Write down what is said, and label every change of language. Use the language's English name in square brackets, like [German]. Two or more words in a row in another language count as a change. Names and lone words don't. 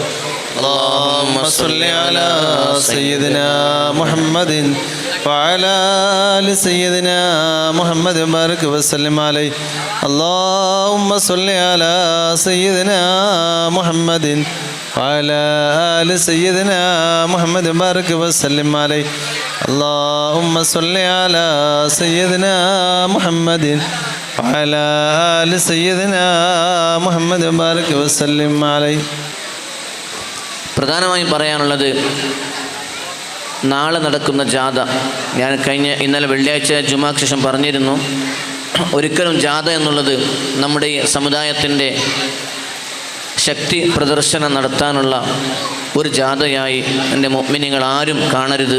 [Arabic] اللهم صل على سيدنا محمد وعلى آل سيدنا محمد بارك وسلم عليه اللهم صل على سيدنا محمد وعلى آل سيدنا محمد بارك وسلم عليه اللهم صل على سيدنا محمد وعلى آل سيدنا محمد بارك وسلم عليه. [Malayalam] പ്രധാനമായും പറയാനുള്ളത് നാളെ നടക്കുന്ന ജാഥ. ഞാൻ ഇന്നലെ വെള്ളിയാഴ്ച ജുമാക്ക് ശേഷം പറഞ്ഞിരുന്നു, ഒരിക്കലും ജാഥ എന്നുള്ളത് നമ്മുടെ ഈ സമുദായത്തിൻ്റെ ശക്തി പ്രദർശനം നടത്താനുള്ള ഒരു ജാഥയായി എൻ്റെ മുഅ്മിനീങ്ങൾ ആരും കാണരുത്.